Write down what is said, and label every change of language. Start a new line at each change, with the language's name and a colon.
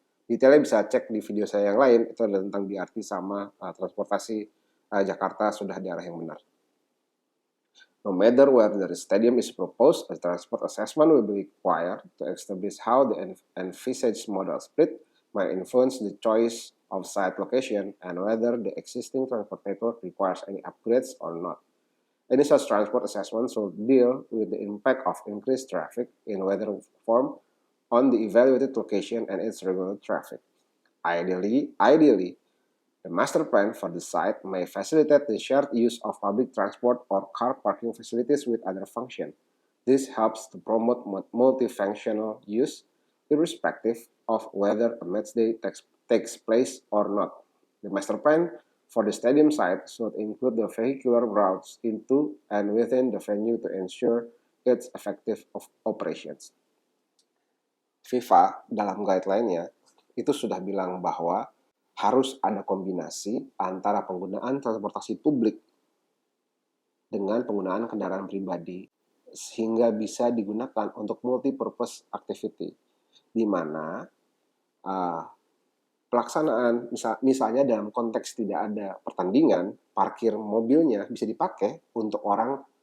Indonesian: Detailnya bisa cek di video saya yang lain, itu adalah tentang BRT sama transportasi Jakarta sudah di arah yang benar.
English: No matter where the stadium is proposed, a transport assessment will be required to establish how the envisaged modal split might influence the choice of site location and whether the existing transport network requires any upgrades or not. Any such transport assessment should deal with the impact of increased traffic in weather form on the evaluated location and its regular traffic. Ideally, the master plan for the site may facilitate the shared use of public transport or car parking facilities with other functions. This helps to promote multifunctional use, irrespective of whether a matchday takes place or not. The master plan for the stadium site should include the vehicular routes into and within the venue to ensure its effective operations.
Indonesian: FIFA dalam guideline-nya itu sudah bilang bahwa harus ada kombinasi antara penggunaan transportasi publik dengan penggunaan kendaraan pribadi sehingga bisa digunakan untuk multi-purpose activity, di mana pelaksanaan misalnya dalam konteks tidak ada pertandingan, parkir mobilnya bisa dipakai untuk orang